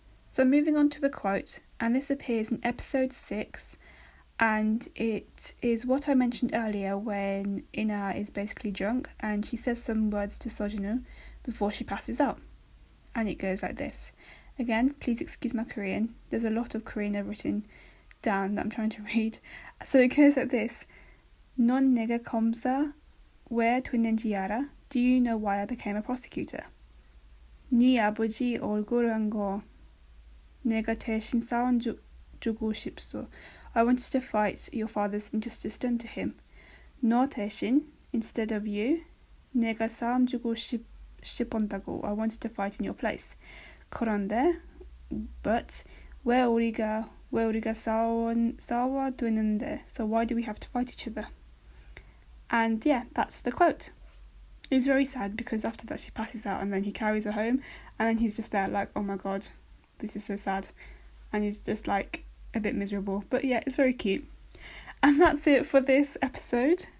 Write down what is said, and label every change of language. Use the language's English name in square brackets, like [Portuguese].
[English] So moving on to the quote, and this appears in episode 6, and it is what I mentioned earlier when Ina is basically drunk and she says some words to Sojinu before she passes out. And it goes like this. Again, please excuse my Korean. There's a lot of Korean I've written down that I'm trying to read. So it goes like this. [Korean] 넌 내가 검사 왜 됐는지 알아? [English] Do you know why I became a prosecutor? [Korean] 네 아버지 억울한 거 내가 대신 싸워주고 싶소. [English] I wanted to fight your father's injustice done to him. [Korean] 너 대신, [English] instead of you, [Korean] 내가 싸움주고 싶었다고. [English] I wanted to fight in your place. [Korean] 그런데, but, 왜 우리가 싸워야 되는데? [English] So why do we have to fight each other? And yeah, that's the quote. It's very sad because after that she passes out and then he carries her home and then he's just there like, oh my god, this is so sad. And he's just like a bit miserable. But yeah, it's very cute. And that's it for this episode.